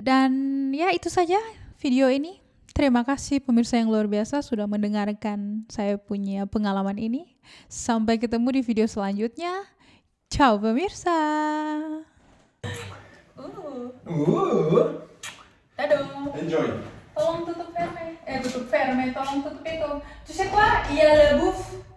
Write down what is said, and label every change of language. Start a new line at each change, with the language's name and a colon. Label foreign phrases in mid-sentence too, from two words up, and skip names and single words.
Indonesian: Dan ya itu saja video ini. Terima kasih pemirsa yang luar biasa sudah mendengarkan saya punya pengalaman ini. Sampai ketemu di video selanjutnya. Ciao pemirsa. Dadah. Enjoy. Tolong tutup verme, tolong tutup itu.
French: Tu sais quoi? Il y a le bouffe